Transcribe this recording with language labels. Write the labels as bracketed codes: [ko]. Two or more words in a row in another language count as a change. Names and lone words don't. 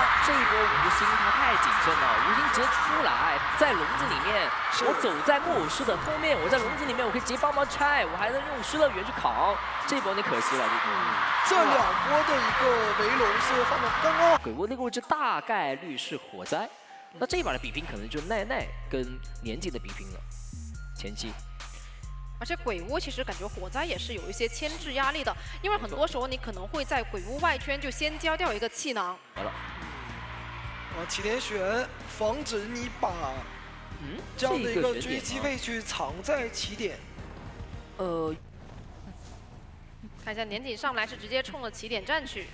[zh] 這一波無心他太謹慎了，無心直接出來，在籠子裡面，我走在木偶師的後面，我在籠子裡面，我可以直接幫忙拆，我還能用失樂園去扛，這一波有點可惜了，這2波的一個圍龍是放的剛剛。鬼屋那個位置大概率是火災，那這一把的比拼可能就奈奈跟年紀的比拼了，前期。而且鬼屋其實感覺火災也是有一些牽制壓力的，因為很多時候你可能會在鬼屋外圈就先交掉一個氣囊。好了，往起點選，防止你把這樣的一個追擊位去藏在起點。看一下年景上來是直接衝了起點站去，